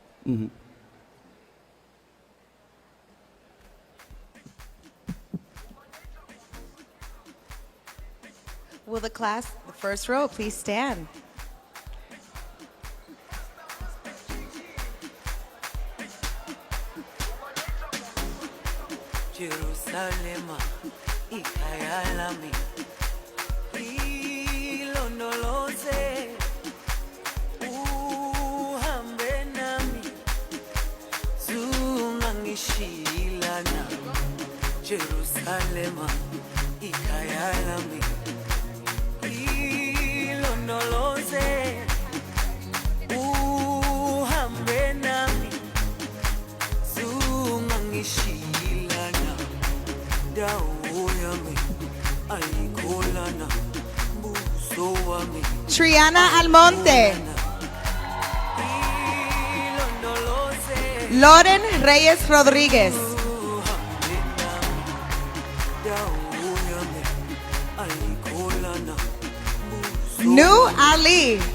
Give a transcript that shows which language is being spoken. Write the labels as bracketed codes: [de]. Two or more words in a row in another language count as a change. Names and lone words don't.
[en] Will the class, the first row, please stand? [zu] Jerusalema, ikhaya lami, ilondoloze, uhambe nami, zungangishilana. Jerusalema, ikhaya lami, ilondoloze, uhambe nami, zungangishilana. [en] Triana Almonte. Loren Reyes Rodríguez. Nu Ali.